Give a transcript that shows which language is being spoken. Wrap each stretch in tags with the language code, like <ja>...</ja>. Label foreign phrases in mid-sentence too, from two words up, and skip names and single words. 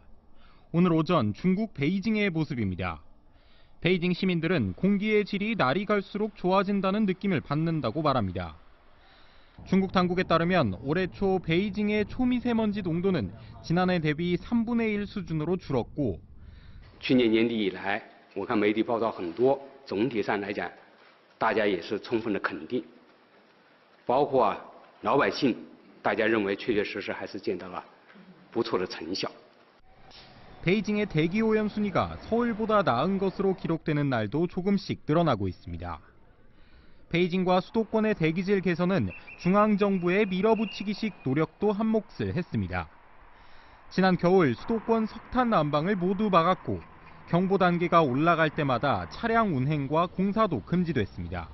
<ko>오늘 오전 중국 베이징의 모습입니다. 베이징 시민들은 공기의 질이 날이 갈수록 좋아진다는 느낌을 받는다고 말합니다. 중국 당국에 따르면 올해 초 베이징의 초미세먼지 농도는 지난해 대비 3분의 1 수준으로 줄었고</ko> <zh>去年年底以来，我看媒体报道很多，总体上来讲，大家也是充分的肯定，包括老百姓，大家认为确确实实还是见到了不错的成效。</zh> <ko>베이징의 대기 오염 순위가 서울보다 나은 것으로 기록되는 날도 조금씩 늘어나고 있습니다. 베이징과 수도권의 대기질 개선은 중앙정부의 밀어붙이기식 노력도 한몫을 했습니다. 지난 겨울 수도권 석탄 난방을 모두 막았고 경보 단계가 올라갈 때마다 차량 운행과 공사도 금지됐습니다.</ko>